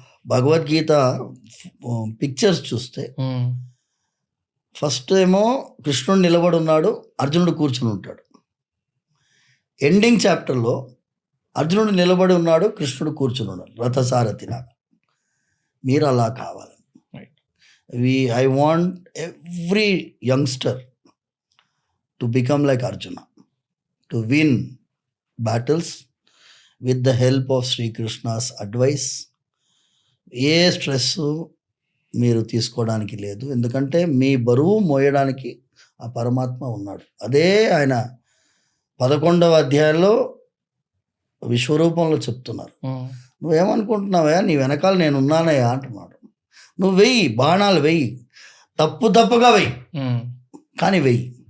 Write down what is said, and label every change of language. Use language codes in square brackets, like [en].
[te] Bhagavad Gita pictures చూస్తే first ఏమో కృష్ణుడు నిలబడి ఉన్నాడు, అర్జునుడు కూర్చుని ఉంటాడు. ఎండింగ్ చాప్టర్లో అర్జునుడు నిలబడి ఉన్నాడు, కృష్ణుడు కూర్చుని ఉన్నాడు రథసారథిలాగా. మీరు అలా కావాలి. [en] I want every youngster to become like Arjuna, to win battles with the help of Sri Krishna's advice. [te] ఏ stress మీరు తీసుకోవడానికి లేదు, ఎందుకంటే మీ బరువు మోయడానికి ఆ పరమాత్మ ఉన్నాడు. అదే ఆయన 11వ అధ్యాయంలో విశ్వరూపంలో చెప్తున్నారు. నువ్వేమనుకుంటున్నావా, నీ వెనకాల నేను ఉన్నానయ్యా అంటున్నాడు. నువ్వు వెయ్యి బాణాలు వెయ్యి, తప్పుగా వెయ్యి, కానీ వెయ్యి.